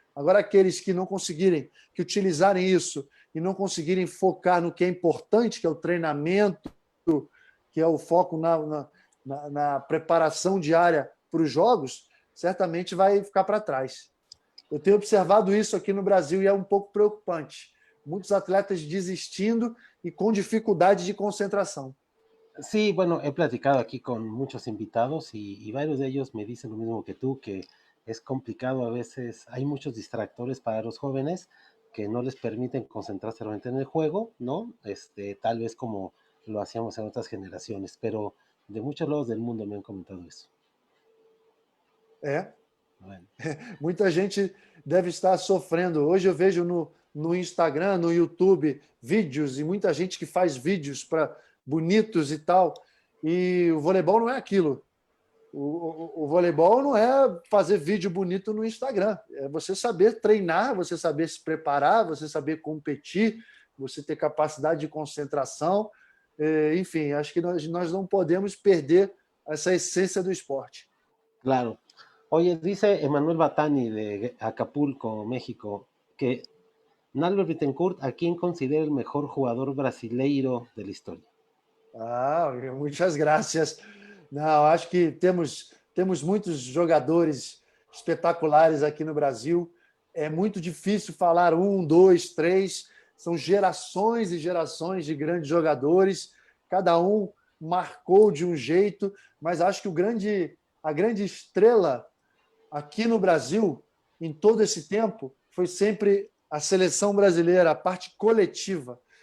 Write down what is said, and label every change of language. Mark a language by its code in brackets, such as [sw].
[pt] Agora, aqueles que não conseguirem, que utilizarem isso e não conseguirem focar no que é importante, que é o treinamento, que é o foco na preparação diária para os jogos, certamente vai ficar para trás. Eu tenho observado isso aqui no Brasil e é um pouco preocupante. Muitos atletas desistindo e com dificuldade de concentração. [es] Sí, bueno, he platicado aquí con muchos invitados y varios de ellos me dicen lo mismo que tú, que es complicado a veces, hay muchos distractores para los jóvenes que no les permiten concentrarse realmente en el juego, ¿no? Tal vez como lo hacíamos en otras generaciones, pero de muchos lados del mundo me han comentado eso. Bueno. [pt] Muita gente deve estar sofrendo. Hoje eu vejo no Instagram, no YouTube, vídeos e muita gente que faz vídeos bonitos e tal. E o voleibol não é aquilo. O voleibol não é fazer vídeo bonito no Instagram. É você saber treinar, você saber se preparar, você saber competir, você ter capacidade de concentração. Enfim, acho que nós não podemos perder essa essência do esporte. Claro. [es] Oye, dice Emanuel Batani de Acapulco, México, que Nalber Bittencourt, ¿a quién considera el mejor jugador brasileiro de la historia? [pt] Muitas graças. Não, acho que temos muitos jogadores espetaculares aqui no Brasil. É muito difícil falar 1, 2, 3. São gerações e gerações de grandes jogadores. Cada um marcou de um jeito, mas acho que a grande estrela aqui no Brasil, em todo esse tempo, foi sempre a seleção brasileira, a parte coletiva.